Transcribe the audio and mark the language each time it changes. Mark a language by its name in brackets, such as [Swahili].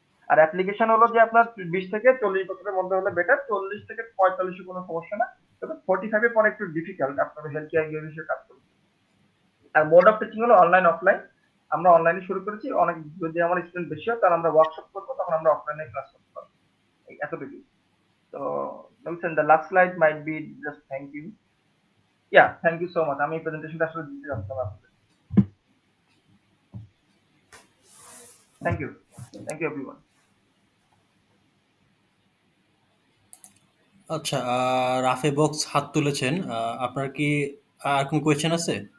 [Bangla] আর application হলো যে আপনার 20 থেকে 40 বছরের মধ্যে হলে বেটার, 40 থেকে 45 কোনো সমস্যা না, তবে 45 এর পরে একটু ডিফিকাল্ট আপনার হেলথ কেয়ার বিষয়ে কাজ করতে। আর মোড অফ টিচিং হলো অনলাইন অফলাইন, আমরা অনলাইনে শুরু করেছি, অনেক যদি আমার স্টুডেন্ট বেশি হয় তাহলে আমরা ওয়ার্কশপ করবো, তখন আমরা অফলাইনে ক্লাস করতে পারবো, এতটুকু। তো [English] Nelson, the last slide might be just thank you. Yeah, thank you so much. [Bangla] আমি এই প্রেজেন্টেশনটা আসলে দিতে যাচ্ছিলাম আপনাদের। [English] Thank you. Thank you everyone. [Bangla] আচ্ছা, রাফে বক্স হাত তুলেছেন। আপনার কি আর কোনো কোয়েশ্চেন আছে?